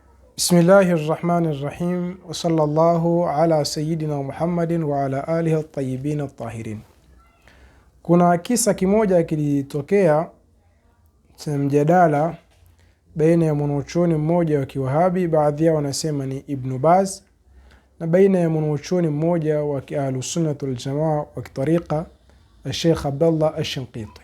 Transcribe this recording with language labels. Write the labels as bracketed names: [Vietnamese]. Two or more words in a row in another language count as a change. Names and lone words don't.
[Arabic] بسم الله الرحمن الرحيم وصلى الله على سيدنا محمد وعلى آله الطيبين الطاهرين. [Swahili] Kuna kisa kimoja kilitokea cha mjadala baina ya mwanachuoni mmoja wa Kiwahabi, baadhi yao wanasema ni Ibn Baz, na baina ya mwanachuoni mmoja wa Ahlus Sunnah wal Jamaa wa kitariqa Sheikh Abdullah Ash-Shinqiti.